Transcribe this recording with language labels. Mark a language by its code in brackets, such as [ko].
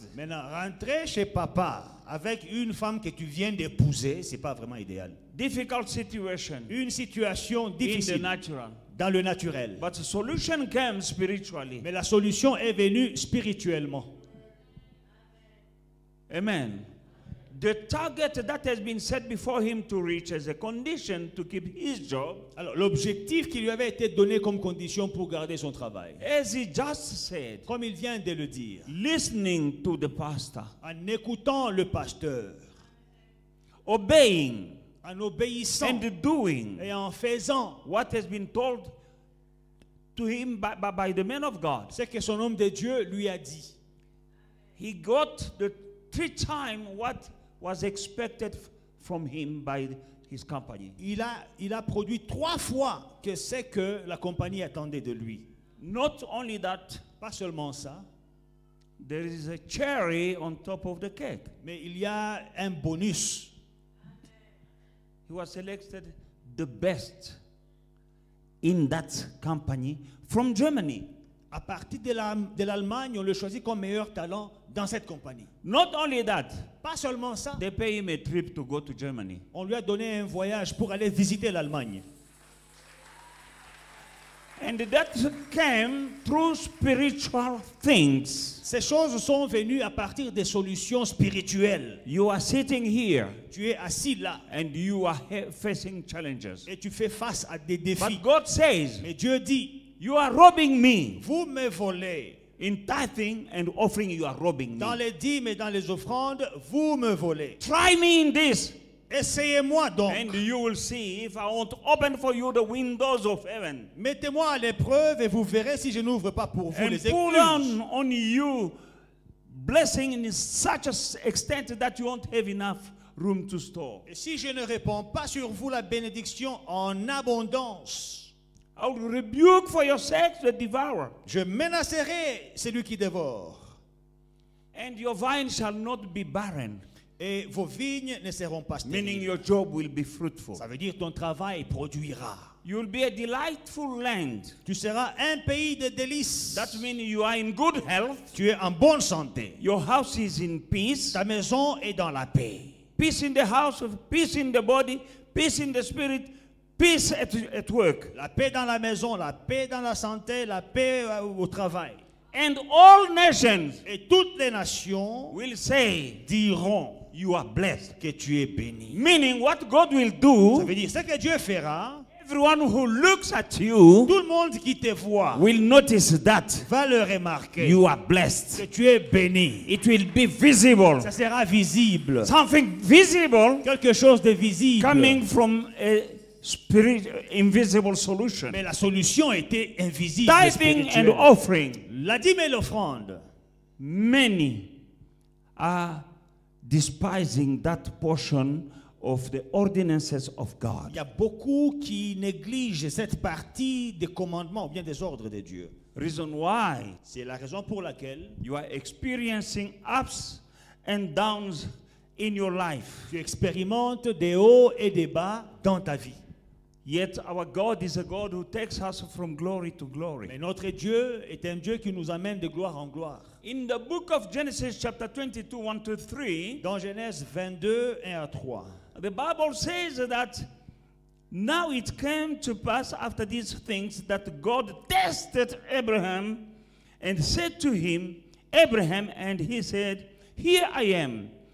[fr] Maintenant, rentrer chez papa avec une femme que tu viens d'épouser, c'est pas vraiment idéal. [en] Difficult situation [fr] Une situation [en] in the [fr] difficile [en] natural. [fr] dans le naturel. [en] But the solution came spiritually. [fr] Mais la solution est venue spirituellement. Amen. [en] The target that has been set before him to reach as a condition to keep his job, [fr] Alors, l'objectif qui lui avait été donné comme condition pour garder son travail, [en] as he just said, [fr] comme il vient de le dire, [en] listening to the pastor, [fr] en écoutant le pasteur, [en] obeying [fr] en obéissant [en] and doing [fr] et en faisant [en] what has been told to him by the man of God. [fr] ce que son homme de Dieu lui a dit. [en] He got the 3 times what was expected from him by his company. [fr] Il a produit 3 fois que ce que la compagnie attendait de lui. [en] Not only that, [fr] Pas seulement ça, [en] there is a cherry on top of the cake. [fr] mais il y a un bonus. [en] He was selected the best in that company from Germany. [fr] À partir de l'Allemagne, on le choisit comme meilleur talent dans cette compagnie. [en] Not only that, [fr] Pas seulement ça, [en] they pay him a trip to go to Germany. [fr] on lui a donné un voyage pour aller visiter l'Allemagne. [en] And that came through spiritual things. [fr] Ces choses sont venues à partir des solutions spirituelles. [en] You are sitting here [fr] Tu es assis là [en] and you are facing challenges. [fr] et tu fais face à des défis. [en] But God says, [fr] Mais Dieu dit, [en] you are robbing me. [fr] vous me volez. [en] In tithing and offering, you are robbing [fr] Dans [en] me. [fr] les dîmes et dans les offrandes, vous me volez. [en] Try me in this, [fr] Essayez-moi donc. [en] and you will see if I won't open for you the windows of heaven. [fr] Mettez-moi à l'épreuve et vous verrez si je n'ouvre pas pour vous [en] And [fr] les [en] pull [fr] écluses. [en] on you blessing in such an extent that you won't have enough room to store. [fr] Et si je ne réponds pas sur vous la bénédiction en abondance, [en] I will rebuke for your sake the devourer, [fr] je menacerai celui qui dévore. [en] and your vine shall not be barren, [fr] Et vos vignes ne seront pas [en] meaning [fr] stériles. [en] your job will be fruitful. [fr] Ça veut dire ton travail produira. [en] You will be a delightful land. [fr] Tu seras un pays de délices. [en] That means you are in good health, [fr] Tu es en bonne santé. [en] your house is in peace, [fr] Ta maison est dans la paix. [en] peace in the house, peace in the body, peace in the spirit, peace at work. [fr] La paix dans la maison, la paix dans la santé, la paix au travail. [en] And all nations [fr] Et toutes les nations [en] will say, [fr] diront [en] you are blessed. [fr] que tu es béni. [en] Meaning what God will [fr] Ça [en] do, [fr] veut dire ce que Dieu fera, [en] everyone who looks at you [fr] tout le monde qui te voit [en] will notice that [fr] va le remarquer [en] you are blessed. [fr] que tu es béni. [en] It will be visible. [fr] Ça sera visible. [en] Something visible [fr] Quelque chose de visible. [en] coming from a spirit invisible solution. [fr] Mais la solution était invisible. [en] Tithing and [fr] spirituelle. [en] offering. [fr] La dîme et l'offrande. [en] Many are despising that portion of the ordinances of [fr] Il [en] God. [fr] y a beaucoup qui négligent cette partie des commandements ou bien des ordres de Dieu. [en] Reason why [fr] C'est la raison pour laquelle [en] you are experiencing ups and downs in your life. [fr] tu expérimentes des hauts et des bas dans ta vie. [en] Yet our God is a God who takes us from glory to glory. [fr] Mais notre Dieu est un Dieu qui nous amène de gloire en gloire. [en] In the book of Genesis chapter 22, 1 to 3, [fr] Dans Genèse 22, 1 à 3, [en] the Bible says that now it came to pass after these things that God tested Abraham and said to him, Abraham, and he said, here I am.